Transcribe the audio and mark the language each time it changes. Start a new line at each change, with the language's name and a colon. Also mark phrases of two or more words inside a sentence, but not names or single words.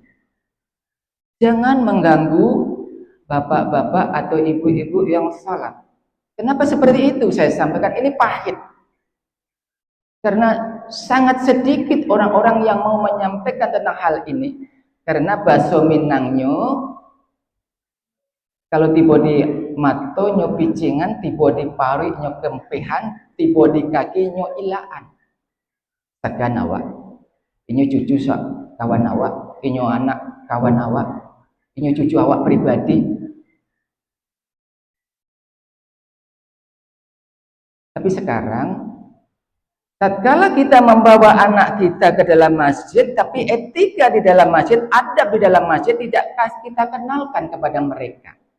Indonesian: Jangan mengganggu bapak-bapak atau ibu-ibu yang salat. Kenapa seperti itu? Saya sampaikan ini pahit. Karena sangat sedikit orang-orang yang mau menyampaikan tentang hal ini. Karena bahasa Minangnya
Minangkabau: Kalau tiba di mato nyo picingan, tiba di pari nyo kempehan, tiba di kaki nyo ilaan. Tegan awak. Inyo cucu kawan awak, inyo anak kawan awak, inyo cucu awak pribadi.
Indonesian: Tapi sekarang, tatkala kita membawa anak kita ke dalam masjid, tapi etika di dalam masjid, adab di dalam masjid tidak kita kenalkan kepada mereka.